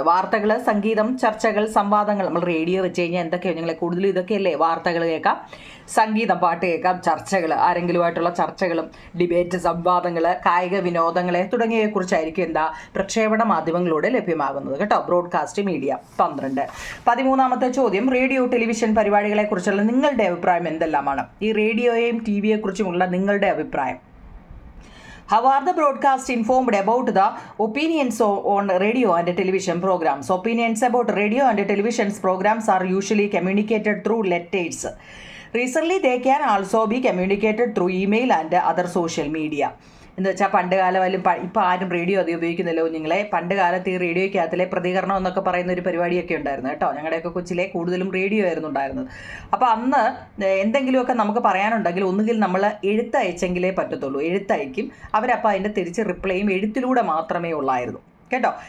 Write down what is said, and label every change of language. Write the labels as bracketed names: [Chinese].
[Malayalam] വാർത്തകൾ, സംഗീതം, ചർച്ചകൾ, സംവാദങ്ങൾ. നമ്മൾ റേഡിയോ വെച്ച് കഴിഞ്ഞാൽ എന്തൊക്കെയാണ് ഞങ്ങളെ കൂടുതലും ഇതൊക്കെയല്ലേ, വാർത്തകൾ കേൾക്കാം, സംഗീതം, പാട്ട് കേൾക്കാം, ചർച്ചകൾ, ആരെങ്കിലുമായിട്ടുള്ള ചർച്ചകളും, ഡിബേറ്റ്, സംവാദങ്ങൾ, കായിക വിനോദങ്ങളെ തുടങ്ങിയവയെക്കുറിച്ചായിരിക്കും പ്രക്ഷേപണ മാധ്യമങ്ങളിലൂടെ ലഭ്യമാകുന്നത് കേട്ടോ. Broadcast media. 12. 13ാമത്തെ ചോദ്യം, റേഡിയോ ടെലിവിഷൻ പരിപാടികളെക്കുറിച്ചുള്ള നിങ്ങളുടെ അഭിപ്രായം എന്തെല്ലാമാണ്? ഈ റേഡിയോയെയും ടി വിയെക്കുറിച്ചുമുള്ള നിങ്ങളുടെ അഭിപ്രായം. [English] How are the broadcast informed about the opinions on radio and television programs? Opinions about radio and television programs are usually communicated through letters. Recently, they can also be communicated through email and other social media. [Malayalam] എന്ന് വെച്ചാൽ പണ്ട് കാലമായാലും ഇപ്പോൾ ആരും radio അധികം ഉപയോഗിക്കുന്നില്ല കുഞ്ഞുങ്ങളെ. പണ്ട് കാലത്ത് ഈ റേഡിയോയ്ക്കകത്തിലെ പ്രതികരണം എന്നൊക്കെ പറയുന്ന ഒരു പരിപാടിയൊക്കെ ഉണ്ടായിരുന്നു കേട്ടോ. ഞങ്ങളുടെയൊക്കെ കൊച്ചിലെ കൂടുതലും റേഡിയോ ആയിരുന്നു ഉണ്ടായിരുന്നത്. അപ്പോൾ അന്ന് എന്തെങ്കിലുമൊക്കെ നമുക്ക് പറയാനുണ്ടെങ്കിൽ ഒന്നുകിൽ നമ്മൾ എഴുത്തയച്ചെങ്കിലേ പറ്റത്തുള്ളൂ. എഴുത്തയക്കും, അവരപ്പോൾ അതിൻ്റെ തിരിച്ച് റിപ്ലൈയും എഴുത്തിലൂടെ മാത്രമേ ഉള്ളായിരുന്നു കേട്ടോ.